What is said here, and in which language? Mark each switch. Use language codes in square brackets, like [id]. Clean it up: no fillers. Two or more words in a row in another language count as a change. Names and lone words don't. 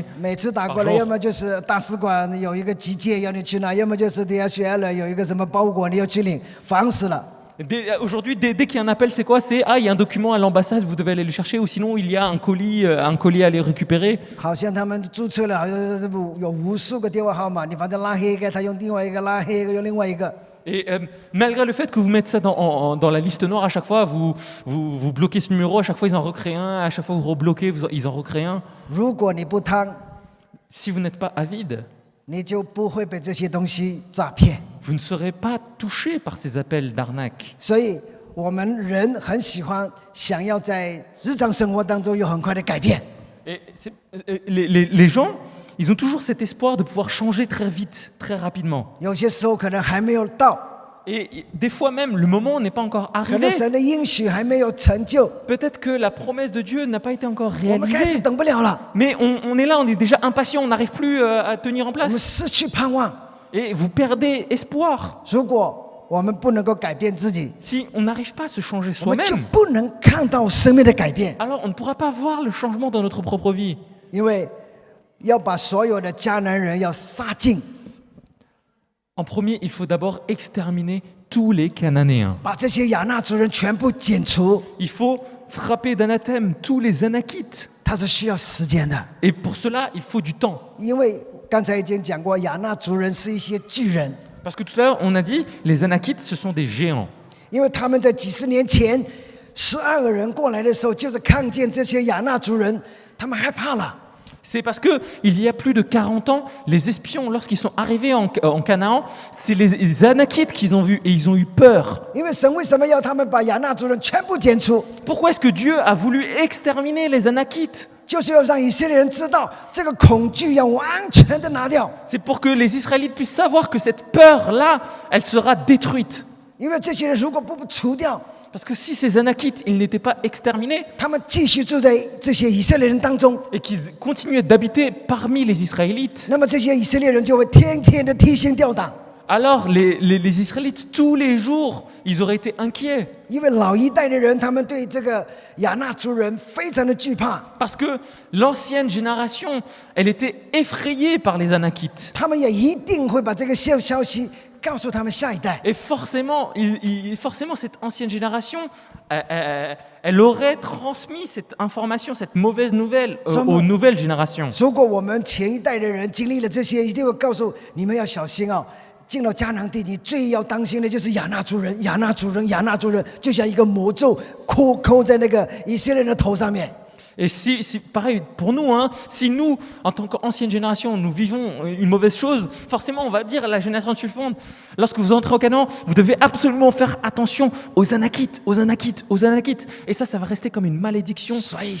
[zh] 每次打过来，要么就是大使馆有一个急件要你去拿，要么就是 DHL 有一个什么包裹你要去领，烦死了。 [fr] Aujourd'hui, dès qu'il y a un appel, c'est quoi? C'est il y a un document à l'ambassade, vous devez aller le chercher, ou sinon il y a un colis à aller récupérer. [zh] 好像他们注册了，好像有无数个电话号码，你反正拉黑一个，他用另外一个拉黑一个，用另外一个。 [fr] Et malgré le fait que vous mettez ça dans la liste noire, à chaque fois, vous bloquez ce numéro, à chaque fois ils en recréent un, à chaque fois vous rebloquez, ils en recréent un. [zh] 如果你不贪， [fr] Si vous n'êtes pas avide, [zh] 你就不会被这些东西诈骗。 [fr] vous ne serez pas touché par ces appels d'arnaque. [zh] 所以我们人很喜欢想要在日常生活当中有很快的改变。 [fr] Et les gens, ils ont toujours cet espoir de pouvoir changer très vite, très rapidement. [zh] 有些时候可能还没有到， [fr] Et des fois même, le moment n'est pas encore [zh] 可 [fr] arrivé. [zh] 能神的应许还没有成就， [fr] Peut-être que la promesse de Dieu n'a pas été encore [zh] 我们开始 [fr] réalisée. [zh] 等不了了， [fr] Mais on est là, on est déjà impatient, on n'arrive plus à tenir en [zh] 我们 [fr] place. [zh] 失去盼望。 [fr] Et vous perdez espoir. [zh] 如果我们不能够改变自己， [fr] Si on n'arrive pas à se changer [zh] 我们就 [fr] soi-même, [zh] 不能看到生命的改变， [fr] alors on ne pourra pas voir le changement dans notre propre vie. [zh] 因为要把所有的迦南人要杀尽， [fr] En premier, il faut d'abord exterminer tous les Cananéens. [zh] 把这些亚纳族人全部剪除， [fr] Il faut frapper d'anathème tous les Anakites. [zh] 它是需要时间的。 [fr] Et pour cela, il faut du temps. [zh] 因为刚才已经讲过，亚纳族人是一些巨人， [fr] Parce que tout à l'heure, on a dit, les Anakites, ce sont des géants. [zh] 因为他们在几十年前，12个人过来的时候，就是看见这些亚纳族人，他们害怕了。 [fr] C'est parce que il y a plus de 40 ans, les espions, lorsqu'ils sont arrivés en Canaan, c'est les Anakites qu'ils ont vus et ils ont eu peur. [zh] 因为神为什么要他们把亚纳族人全部剪除？ [fr] Pourquoi est-ce que Dieu a voulu exterminer les Anakites? [zh] 就是要让以色列人知道，这个恐惧要完全的拿掉。 [fr] C'est pour que les Israélites puissent savoir que cette peur-là, elle sera détruite. [zh] 因为这些人如果不除掉， [fr] Parce que si ces Anakites, ils n'étaient pas exterminés [zh] 他们继续住在这些以色列人当中， [fr] et qu'ils continuaient d'habiter parmi les Israélites, [zh] 那么这些以色列人就会天天的提心吊胆， [fr] alors les Israélites, tous les jours, ils auraient été inquiets. [zh] 因为老一代的人他们对这个亚纳族人非常的惧怕， [fr] Parce que l'ancienne génération, elle était effrayée par les Anakites. [zh] 他们也一定会把这个消息告诉他们下一代。 [fr] Et forcément, forcément cette ancienne génération, elle aurait transmis cette information, cette mauvaise nouvelle aux nouvelles générations. [zh] 如果我们前一代的人经历了这些，一定会告诉你们要小心哦。进到迦南地，你最要当心的就是亚纳族人，亚纳族人，亚纳族人，就像一个魔咒扣在那个以色列人的头上面。 [fr] Et si pareil pour nous, hein, si nous, en tant qu'ancienne génération, nous vivons une mauvaise chose, forcément on va dire à la génération suivante, lorsque vous entrez au Canaan, vous devez absolument faire attention aux Anakites, aux Anakites, aux Anakites. Et ça va rester comme une malédiction [zh] 所以